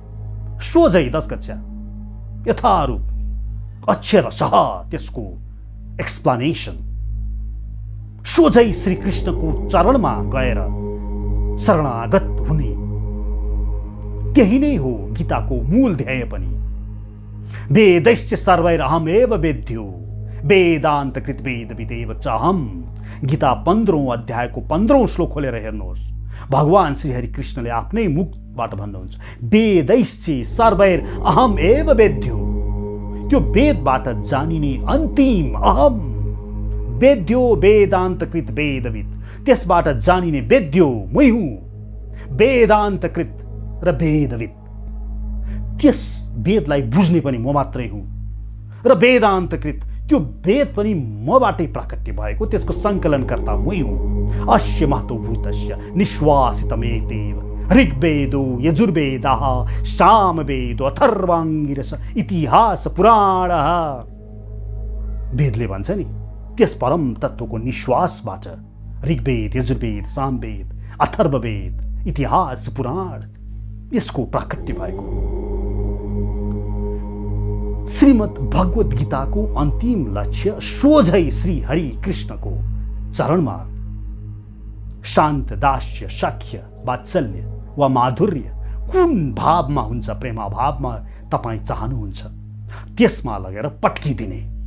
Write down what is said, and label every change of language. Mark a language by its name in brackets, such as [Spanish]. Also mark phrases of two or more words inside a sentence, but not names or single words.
[Nepali] सोझै 10 कक्षा यथारूप अक्षर सह त्यसको एक्सप्लेनेसन, सोझै श्री कृष्णको चरणमा गएर शरणागत हुने, त्यही नै हो गीताको मूल ध्येय पनि। [Sanskrit] वेदैश्च सर्वैरहमेव वेद्यो वेदान्त कृत वेद विदेव चाहम। [Nepali] गीता 15औं अध्यायको 15औं श्लोक खोलेर हेर्नुहोस्। भगवान श्री हरि कृष्णले आफ्नै वेदबाट भन्नुहुन्छ, [Sanskrit] वेदैश्चि सर्वैर अहम एव वेद्यो। [Nepali] त्यो वेदबाट जानिने अन्तिम अहम, [Sanskrit] वेद्यो वेदान्तकृत वेदविद, [Nepali] त्यसबाट जानिने वेद्यो मै हुँ, वेदान्तकृत र वेदविद। त्यस वेदलाई बुझ्ने पनि म मात्रै हुँ र वेदान्तकृत, त्यो वेद पनि मबाटै प्राकट्य भएको, त्यसको सङ्कलनकर्ता मै हुँ। [Sanskrit] अस्य महतोभूतस्य निश्वासितमेतेव ऋग्वेदो यजुर्वेदः सामवेदो अथर्वाङ्गिरस इतिहास पुराणः। [Nepali] वेदले भन्छ नि, त्यस परम तत्त्वको निश्वासबाट ऋग्वेद यजुर्वेद सामवेद अथर्ववेद इतिहास पुराण यसको प्राकट्य भएको। श्रीमद् भगवत गीताको अन्तिम लक्ष्य सोझै श्री हरि कृष्णको चरणमा शान्त दास्य सख्य वात्सल्य वा माधुर्य कुन भावमा हुन्छ, प्रेमाभावमा तपाईँ चाहनुहुन्छ त्यसमा लगेर पट्किदिने।